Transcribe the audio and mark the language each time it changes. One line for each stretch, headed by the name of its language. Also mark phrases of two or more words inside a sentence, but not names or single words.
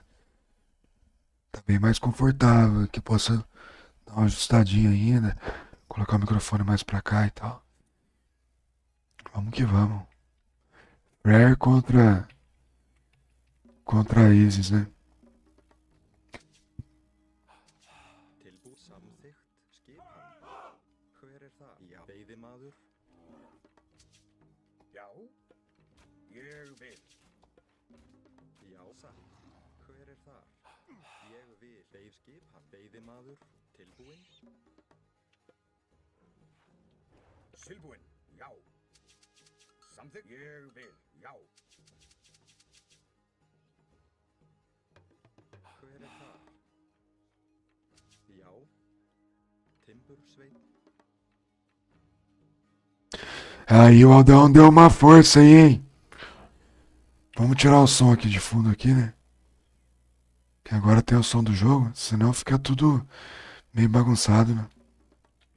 Portuguese: Tá bem mais confortável, que possa dar uma ajustadinha ainda, colocar o microfone mais pra cá e tal. Vamos que vamos. Rare contra a Isis, né?
Icelandic: Tilbúð samþykkt skipan. Hver er það? Já. Veiðimaður. Já. Ég vil. Já, satt. Hver er þar? Ég vil. Beið skipan. Veiðimaður. Tilbúinn. Tilbúinn. Já. Samþykkt. Ég vil. Já. Hver er þar? Já. Timbursveit.
Portuguese: Aí o Aldão deu uma força aí, hein? Vamos tirar o som aqui de fundo aqui, né? Que agora tem o som do jogo, senão fica tudo meio bagunçado, né?